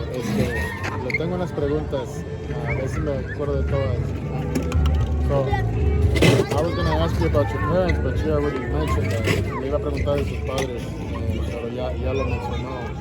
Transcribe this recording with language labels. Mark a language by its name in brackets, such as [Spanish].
[Spanish] Le tengo unas preguntas, a ver si me acuerdo de todas. [English] So, I was going to ask you about your parents, but you already mentioned that. [Spanish] Le iba a preguntar de sus padres, pero ya lo mencionó.